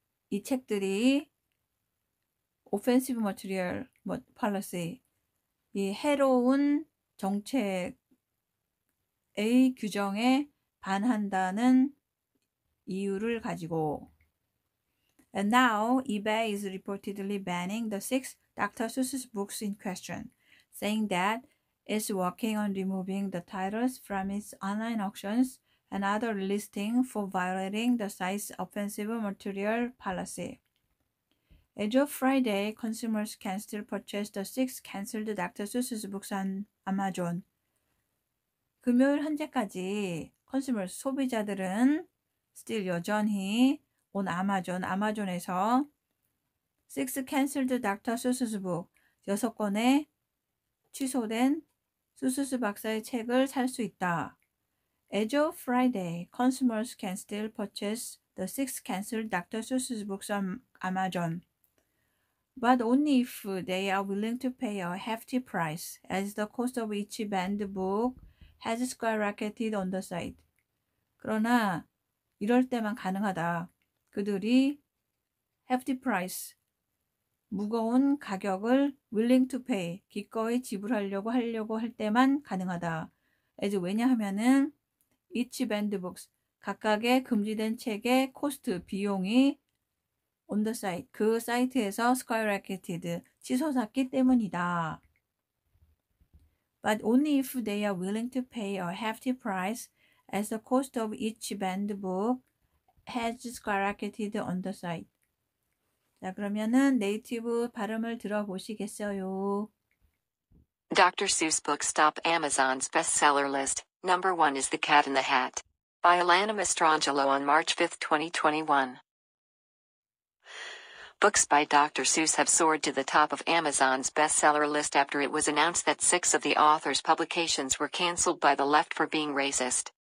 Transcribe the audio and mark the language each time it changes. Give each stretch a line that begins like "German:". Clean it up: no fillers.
Korean: 이 책들이
English: offensive material policy
Korean: 이 해로운 정책의 규정에 반한다는 이유를 가지고
English: And now eBay is reportedly banning the 6 Dr. Seuss books in question, saying that it's working on removing the titles from its online auctions and other listings for violating the site's offensive material policy. As of Friday, consumers can still purchase the 6 cancelled Dr. Seuss books on Amazon.
Korean: 금요일 현재까지 컨슈머 소비자들은 still 여전히 on 아마존에서
English: 6 cancelled Dr.
Korean: Seuss book 6권의 취소된 수수스 박사의 책을 살 수 있다.
English: As of Friday, consumers can still purchase the 6 cancelled Dr. Seuss books on Amazon. But only if they are willing to pay a hefty price, as the cost of each banned book has skyrocketed on the site.
Korean: 그러나 이럴 때만 가능하다. 그들이
English: hefty price,
Korean: 무거운 가격을
English: willing to pay,
Korean: 기꺼이 지불하려고 할 때만 가능하다. as 왜냐하면은
English: each banned books,
Korean: 각각의 금지된 책의 코스트, 비용이
English: on the site,
Korean: 그 사이트에서
English: skyrocketed,
Korean: 치솟았기 때문이다.
English: But only if they are willing to pay a hefty price as the cost of each banned book has skyrocketed on the site.
Korean: 자, 그러면은 네이티브 발음을 들어보시겠어요?
English: Dr. Seuss books top Amazon's bestseller list. Number 1 is The Cat in the Hat by Alana Mastrangelo on March 5, 2021. Books by Dr. Seuss have soared to the top of Amazon's bestseller list after it was announced that 6 of the author's publications were canceled by the left for being racist.